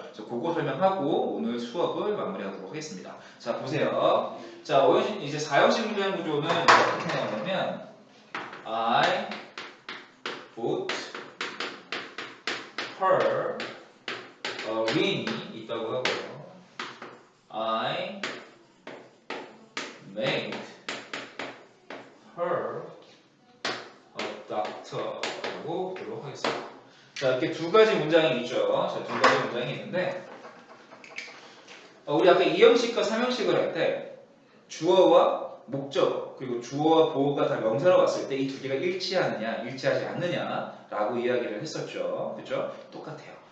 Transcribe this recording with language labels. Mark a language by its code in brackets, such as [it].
[ko] 그래서 그거 설명하고 오늘 수업을 마무리하도록 하겠습니다. 자, 보세요. 자, 5형식, 이제 4형식 문장 구조는 어떻게 나오냐면 [en] I bought her a ring [ko] 이 있다고 하고요. [en] I made her a doctor라고 [ko] 보도록 하겠습니다. 자, 이렇게 두 가지 문장이 있죠. 자, 두 가지 문장이 있는데 우리 아까 2형식과 3형식을 할 때 주어와 목적 그리고 주어와 보어가 다 명사로 왔을 때 이 두 개가 일치하느냐 일치하지 않느냐라고 이야기를 했었죠. 그렇죠? 똑같아요.